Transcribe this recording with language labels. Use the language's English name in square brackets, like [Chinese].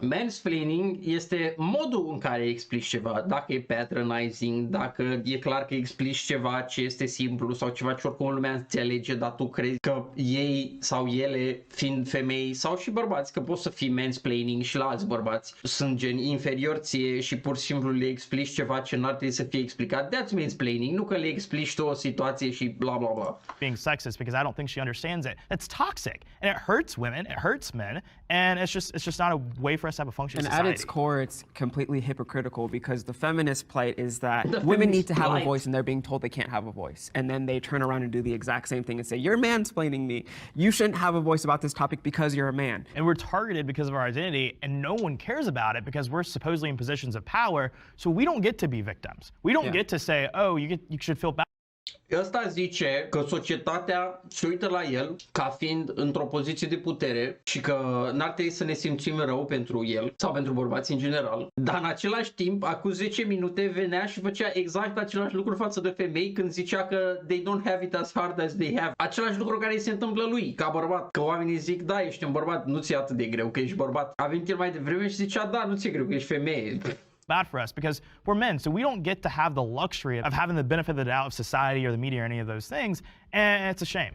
[Romanian] Mansplaining este modul în care explici ceva, dacă e patronizing, dacă e clar că explici ceva ce este simplu sau ceva ce oricum lumea înțelege, dar tu crezi că ei sau ele, fiind femei sau și bărbați, că poți să fii mansplaining și la alți bărbați, sunt gen inferior ție și pur și simplu le explici ceva ce n-ar trebui să fie explicat. [English] That's mansplaining, [Romanian] nu că le explici tu o situație și bla bla bla. [English] Being sexist because I don't think she understands it. That's toxic and it hurts women, it hurts men, and it's just not a way for us to have a functioning society. And at its core, it's completely hypocritical because the feminist plight is that women need to have a voice and they're being told they can't have a voice. And then they turn around and do the exact same thing and say, you're mansplaining me. You shouldn't have a voice about this topic because you're a man. And we're targeted because of our identity and no one cares about it because we're supposedly in positions of power, so we don't get to be victims. We don't get to say, oh, you should feel bad. [Romanian] Ăsta zice că societatea se uită la el ca fiind într-o poziție de putere și că n-ar trebui să ne simțim rău pentru el sau pentru bărbați în general, dar în același timp, acum 10 minute venea și făcea exact același lucru față de femei când zicea că [English] they don't have it as hard as they have. [Romanian] Același lucru care îi se întâmplă lui, ca bărbat. Că oamenii zic, da, ești un bărbat, nu ți-e atât de greu că ești bărbat. A venit el mai devreme și zicea, da, nu ți-e greu că ești femeie. [English] Bad for us because we're men, so we don't get to have the luxury of having the benefit of the doubt of society or the media or any of those things, and it's a shame.